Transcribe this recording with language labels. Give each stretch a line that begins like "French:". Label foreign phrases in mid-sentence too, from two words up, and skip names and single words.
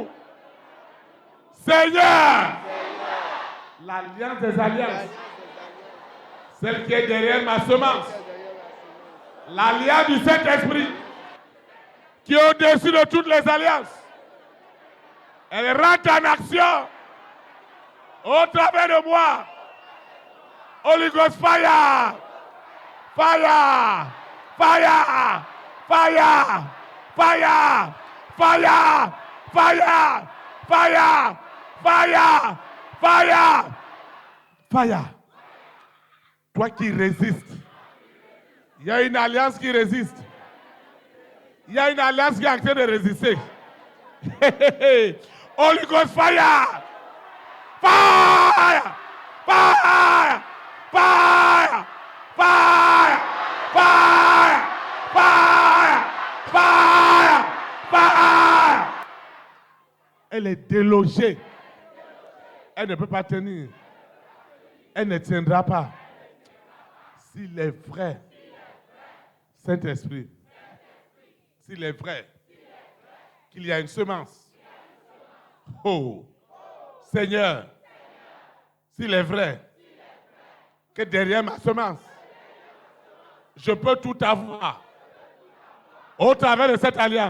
French: Seigneur, l'alliance des alliances, celle qui est derrière ma semence, l'alliance du Saint-Esprit, qui est au-dessus de toutes les alliances, elle rentre en action au travers de moi.
English: Holy Ghost fire! Fire! Fire! Fire! Fire! Fire! Fire! Fire! Fire! Fire! Fire!
French: Toi qui résistes, il y a une alliance qui résiste. Il y a une alliance qui est en train de résister.
English: Holy Ghost fire! Fire! Fire! Fire! Fire! Fire! Fire! Fire! Fire!
French: Elle est délogée. Elle ne peut pas tenir. Elle ne tiendra pas. S'il est vrai, Saint-Esprit, s'il est vrai qu'il y a une semence, oh, Seigneur, s'il est vrai que derrière ma semence, je peux tout avoir au travers de cette alliance.